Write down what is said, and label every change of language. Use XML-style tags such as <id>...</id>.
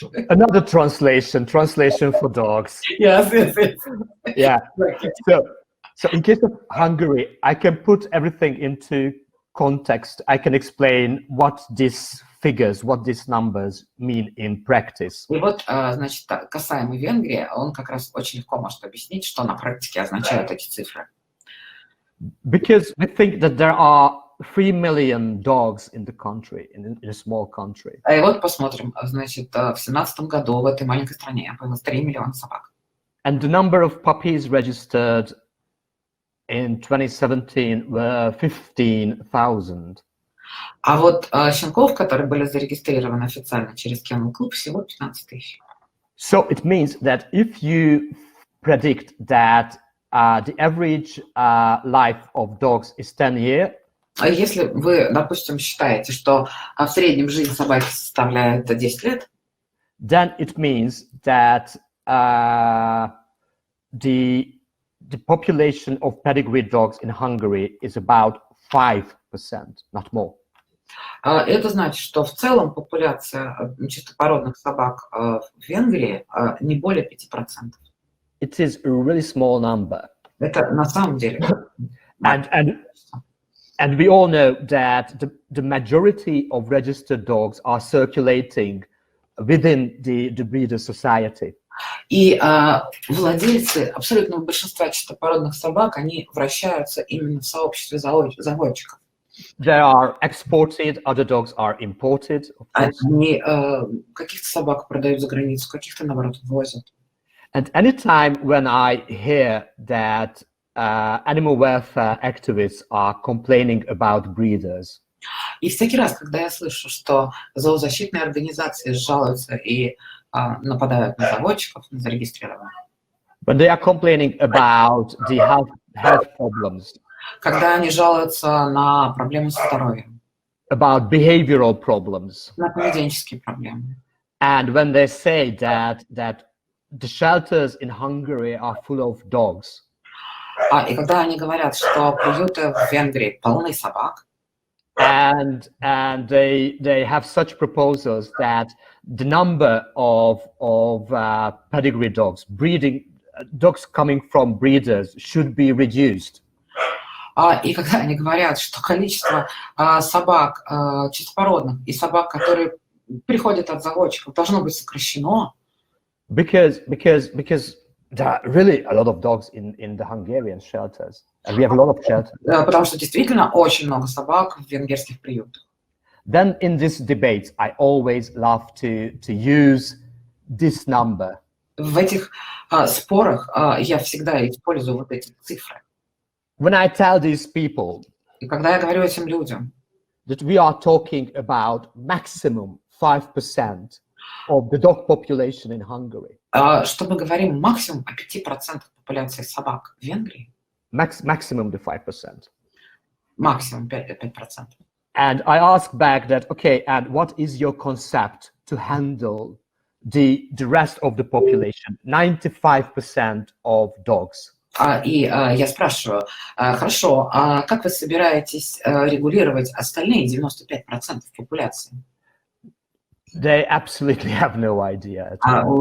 <en>Another translation for dogs. Yes. Yeah. So in case of Hungary, I can put everything into context. I can explain what these figures, what these numbers mean in practice.</en> <ru>И вот, значит, касаемо Венгрии, он как раз очень легко может объяснить, что на практике означают эти цифры.</ru> <en>Because we think that there are 3 million dogs in the country, in a small country.</en> <ru>И вот посмотрим, значит, в 2017 году в этой маленькой стране появилось 3 миллиона собак.</ru> <en>And the number of puppies registered in 2017 were 15,000.</en> <ru>А вот щенков, которые были зарегистрированы официально через Kennel Club, всего 15 тысяч.</ru> <en>So it means that if you predict that the average life of dogs is 10 years,</en> <ru>если вы, допустим, считаете, что в среднем жизнь собаки составляет 10 лет,</ru> <en>then it means that the population of pedigree dogs in Hungary is about 5%, not more.</en> <ru>Это значит, что в целом популяция чистопородных собак в Венгрии не более 5%.</ru> <en>It is a really small number.</en> <ru>Это на самом деле.</ru> <en>And we all know that the majority of registered dogs are circulating within the breeder society.</en> <ru>И владельцы абсолютного большинства чистопородных собак, они вращаются именно в сообществе заводчиков.</ru> <en>They are exported, other dogs are imported, of course.</en> <ru>Они каких-то собак продают за границу, каких-то, наоборот, возят.</ru> <en>And anytime when I hear that animal welfare activists are complaining about breeders,</en> <ru>И всякий раз, когда я слышу, что зоозащитные организации жалуются и нападают на заводчиков, на зарегистрированных,</ru> <en>when they are complaining about the health problems,</en> <ru>когда они жалуются на проблемы со здоровьем,</ru> <en>about behavioral problems,</en> <ru>на поведенческие проблемы,</ru> <en>and when they say that the shelters in Hungary are full of dogs,</en> <ru>и когда они говорят, что приюты в Венгрии полны собак,</ru> <en>and they have such proposals that the number of pedigree dogs, breeding dogs coming from breeders, should be reduced.</en> <ru>И когда они говорят, что количество собак чистопородных и собак, которые приходят от заводчиков, должно быть сокращено.</ru> <en>Because there are really a lot of dogs in the Hungarian shelters, and we have a lot of shelters.</en> <ru>Потому что действительно очень много собак в венгерских приютах.</ru> <en>Then in this debate, I always love to use this number.</en> <ru>В этих спорах я всегда использую вот эти цифры.</ru> <en>When I tell these people</en> <ru>И когда я говорю этим людям,</ru> <en>that we are talking about maximum 5% of the dog population in Hungary,</en> <ru>что мы говорим максимум о 5% популяции собак в Венгрии,</ru> <en>maximum the 5%.</en> <ru>максимум 5%.</ru> <en>And I ask back that, okay, and what is your concept to handle the rest of the population, 95% of dogs?</en> <ru>И я спрашиваю, хорошо, а как вы собираетесь регулировать остальные 95% популяции?</ru> <en>They absolutely have no idea at all.</en>